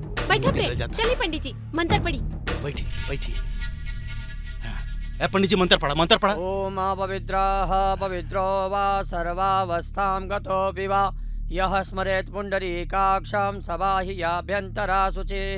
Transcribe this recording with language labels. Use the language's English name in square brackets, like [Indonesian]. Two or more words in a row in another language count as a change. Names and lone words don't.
[Bhojpuri] बैठा प्रेम, चलिए पंडित जी मंत्र पढ़ी। बैठी बैठी। ए पंडित जी मंत्र पढ़ा। [Sanskrit] ओम पवित्रः पवित्रो वा सर्वावस्थां गतो विवा यः स्मरेत् पुण्डरीकाक्षं सबाह्याभ्यन्तरा शुचिः।